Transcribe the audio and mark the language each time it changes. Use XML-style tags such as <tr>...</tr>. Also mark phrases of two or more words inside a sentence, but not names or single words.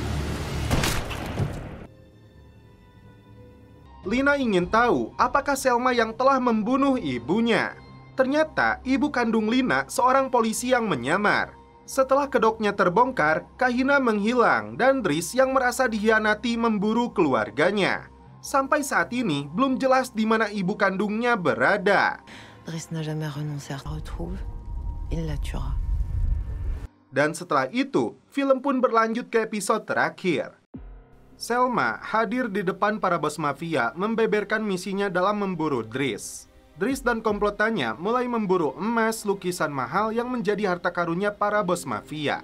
<id>Lina ingin tahu apakah Selma yang telah membunuh ibunya. Ternyata ibu kandung Lina seorang polisi yang menyamar. Setelah kedoknya terbongkar, Kahina menghilang dan Dries yang merasa dikhianati memburu keluarganya. Sampai saat ini belum jelas di mana ibu kandungnya berada.</id> <fr>Dries n'a jamais renoncé à retrouver. Il la tuera.</fr> <id>Dan setelah itu, film pun berlanjut ke episode terakhir. Selma hadir di depan para bos mafia membeberkan misinya dalam memburu Dries. Dries dan komplotannya mulai memburu emas lukisan mahal yang menjadi harta karunnya para bos mafia.</id>